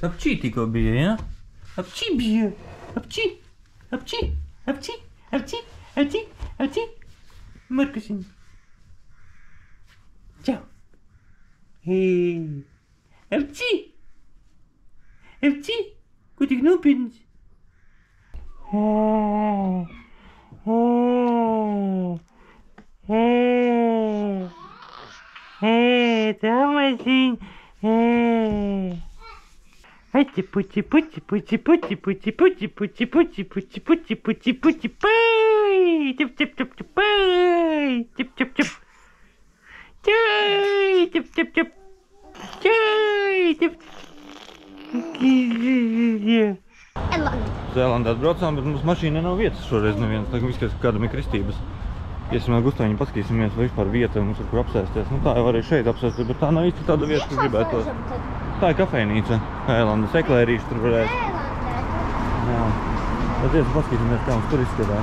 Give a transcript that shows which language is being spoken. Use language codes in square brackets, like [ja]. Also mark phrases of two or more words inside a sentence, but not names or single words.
[lv] Apčī tikko bija, ja? Apčī bija! Apčī! Markusiņ! Čau! Hei! Apčī! Ko tik nopietnis? Tomasiņ! Puti, puti, puti, puti, puti, puti, puti, puti, puti, puti, puti, puti, puti, puti, tip, tip, tip, tip, tip, tip, tip. Tip, tip, tip. Tip. Zēlandē braucām, bet mums mašīnā nav vietas šoreiz nevienas. Tagad viss, ka kādam ir kristības. Iesim vēl Gustaviņu, paskatīsimies, vai vispār vieta mums ir kur apsēsties. Nu tā jau arī šeit apsēsties, bet tā nav īsti tāda vieta, kur gribētos. Tā ir kafejnīca, Ēlandes eklērīši tur varētu. Jā. Tad iesim paskatīsimies, kā mums tur izskatās.